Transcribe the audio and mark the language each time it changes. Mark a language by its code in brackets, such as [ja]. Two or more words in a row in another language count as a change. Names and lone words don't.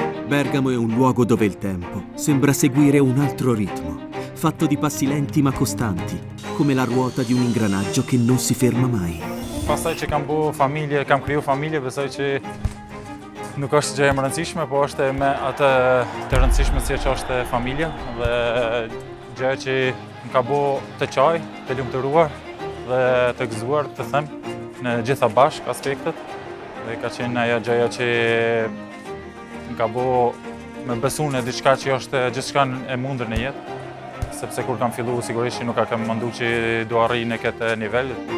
[it] Bergamo è un luogo dove il tempo sembra seguire un altro ritmo, fatto di passi lenti ma costanti, come la ruota di un ingranaggio che non si ferma mai. [sq] Pastaj që kam bu familje, kam kriju familje, besoj që nuk është gjë e rëndësishme, po është me atë të rëndësishme si që është familja dhe gjë që më ka bu të qaj, të lumturuar dhe të gëzuar, të them, në gjitha bashk aspektet dhe ka qenë ajo gjëja që më ka bu me besu në diçka që është gjithçka e mundër në jetë, sepse kur kam fillu sigurisht që nuk kam mendu që do arri në këtë nivel.